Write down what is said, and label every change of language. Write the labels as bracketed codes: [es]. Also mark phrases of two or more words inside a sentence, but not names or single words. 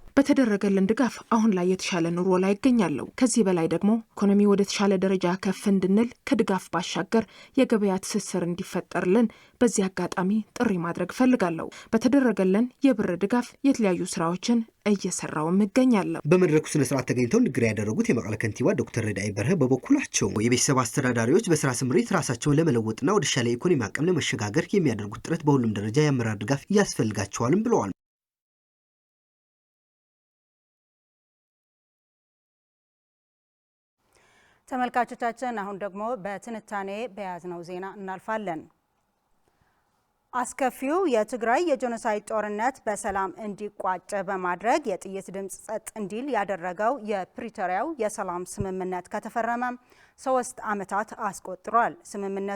[am] በተደረገልን ድጋፍ አሁን ላይ የተሻለ ኑሮ ላይ ይገኛለሁ። ከዚህ በላይ ደግሞ ኢኮኖሚ ወደ ተሻለ ደረጃ ከፍ እንድንል ከድጋፍ ባሻገር የገበያ ትስስር እንዲፈጠርልን በዚህ አጋጣሚ ጥሪ ማድረግ ፈልጋለሁ። በተደረገልን የብር ድጋፍ የተለያዩ ስራዎችን እየሰራው እገኛለሁ። በመድረኩ ስነ ስርዓት ተገኝተው ንግግር ያደረጉት የመቀለ ከንቲባ ዶክተር ረዳኢ በርሀ በበኩላቸው የቤተሰብ አስተዳዳሪዎች በስራ ስምሪት ራሳቸውን ለመለወጥና ወደ ተሻለ ኢኮኖሚ አቅም ለመሸጋገር የሚያደርጉት ጥረት በሁሉም ደረጃ የአመራር ድጋፍ ያስፈልጋቸዋልም ብለዋል። ተመልካቾቻችን አሁን ደግሞ በትንታኔ በያዝነው ዜና እናልፋለን። አስከፊው የትግራይ የጄኖሳይድ ጦርነት በሰላም እንዲቋጭ በማድረግ የጥይት ድምጽ ጸጥ እንዲል ያደረገው የፕሪቶሪያው የሰላም ስምምነት ከተፈረመ 3 ዓመታት አስቆጥሯል። ስምምነቱ